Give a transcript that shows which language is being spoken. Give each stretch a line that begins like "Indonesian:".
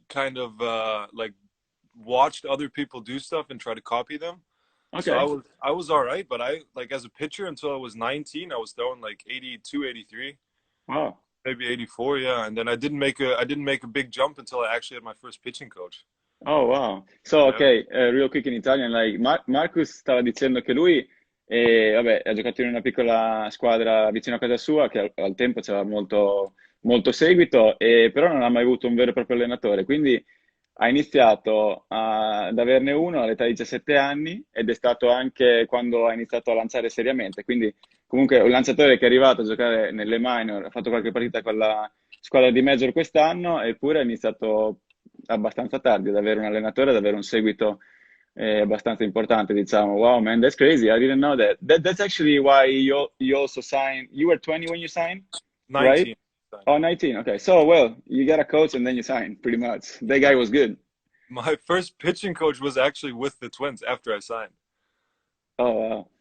English: kind of like watched other people do stuff and try to copy them. So Okay. I was all right, but I like as a pitcher until I was 19, I was throwing like 82, 83, Wow. maybe 84, yeah. And then I didn't make a big jump until I actually had my first pitching coach. Oh, wow. So, Yeah. ok, real quick in Italian, like
Italian: Marcus stava dicendo che lui, vabbè, ha giocato in una piccola squadra vicino a casa sua, che al tempo c'era molto seguito, però non ha mai avuto un vero e proprio allenatore. Quindi ha iniziato ad averne uno all'età di 17 anni ed è stato anche quando ha iniziato a lanciare seriamente. Quindi, comunque, un lanciatore che è arrivato a giocare nelle minor, ha fatto qualche partita con la squadra di major quest'anno, eppure ha iniziato abbastanza tardi ad avere un allenatore, ad avere un seguito abbastanza importante, diciamo.
English: Wow, man, that's crazy. I didn't know that. That's actually why you also signed. You were 20 when you signed, right? 19. Oh, 19. Okay. So, well, you got a coach and then you signed, pretty much. That guy was good. My first pitching coach was actually with the Twins after I signed. Oh, wow.